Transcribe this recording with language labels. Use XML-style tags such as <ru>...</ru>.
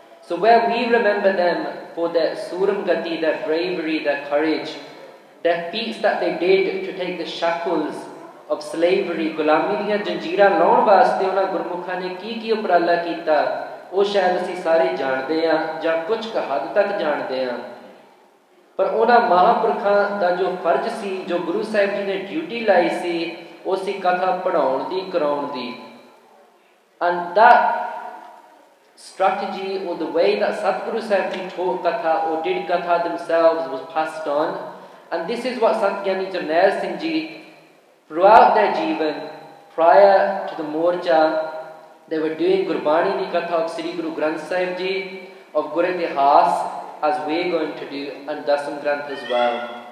<en>So where we remember them for their Suram Gati, their bravery, their courage, their feats that they did to take the shackles of slavery,</en> <pa>gulami diyan janjeeran laun waste ਉਹਨਾਂ ਗੁਰਮੁਖਾਂ ਨੇ ਕੀ ਉਪਰਾਲਾ ਕੀਤਾ, ਉਹ ਸ਼ਾਇਦ ਅਸੀਂ ਸਾਰੇ ਜਾਣਦੇ ਹਾਂ</pa> <en>ਜਾਂ ਕੁਝ ਕੁ ਹੱਦ ਤੱਕ ਜਾਣਦੇ ਹਾਂ.</en> <pa>ਪਰ ਉਹਨਾਂ ਮਹਾਂਪੁਰਖਾਂ ਦਾ ਜੋ ਫਰਜ਼ ਸੀ, ਜੋ ਗੁਰੂ ਸਾਹਿਬ ਜੀ ਨੇ ਡਿਊਟੀ ਲਾਈ ਸੀ, ਉਹ ਸੀ ਕਥਾ ਪੜ੍ਹਾਉਣ ਦੀ, ਕਰਾਉਣ ਦੀ.</pa> <en>And that strategy, or the way that Satguru Sahib Ji taught Katha or did Katha themselves, was passed on. And this is what Sant Gyani Jarnail Singh Ji, throughout their Jeevan, prior to the Morcha, they were doing Gurbani di Katha of Sri Guru Granth Sahib Ji, of Guru Ithaas, as we are going to do, and Dasam Granth as well.</en>